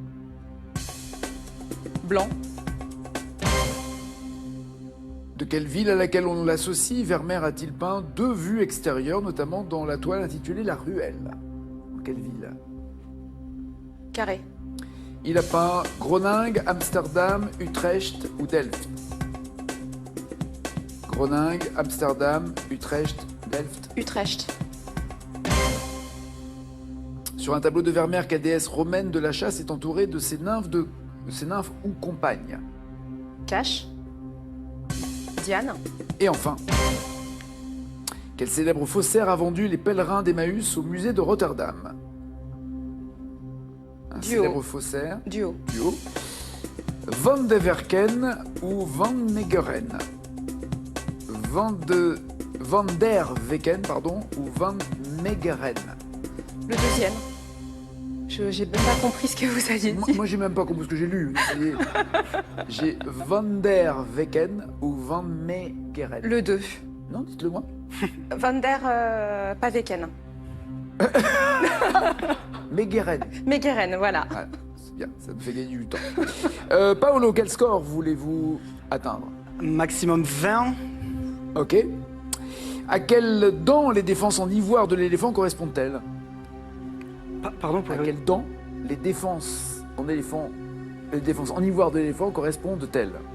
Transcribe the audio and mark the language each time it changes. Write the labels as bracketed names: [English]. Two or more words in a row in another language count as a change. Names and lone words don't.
[French] Blanc. De quelle ville à laquelle on l'associe Vermeer a-t-il peint 2 vues extérieures, notamment dans la toile intitulée La Ruelle? Dans quelle ville? Carré. Il a peint Groningue, Amsterdam, Utrecht ou Delft? Groningue, Amsterdam, Utrecht, Delft. Utrecht. Sur un tableau de Vermeer, quelle déesse romaine de la chasse est entourée de ses nymphes ou compagnes? Cache. Diane. Et enfin, quel célèbre faussaire a vendu les pèlerins d'Emmaüs au musée de Rotterdam? Un Duo. célèbre faussaire. Duo. Duo. Van de Verken ou Van Meegeren? Van der Weken, pardon, ou Van Meegeren? Le deuxième. J'ai même pas compris ce que vous aviez dit. Moi j'ai même pas compris ce que j'ai lu. J'ai Van der Weken ou Van Meegeren. Le 2. Non, dites-le moi. Van der Paveken. Meegeren. Meegeren, voilà. Ah, c'est bien, ça me fait gagner du temps. Paolo, quel score voulez-vous atteindre? Maximum 20. Ok. À quelles dents les défenses en ivoire de l'éléphant correspondent-elles? Pardon pour À quelles dents les défenses en ivoire de l'éléphant correspondent-elles?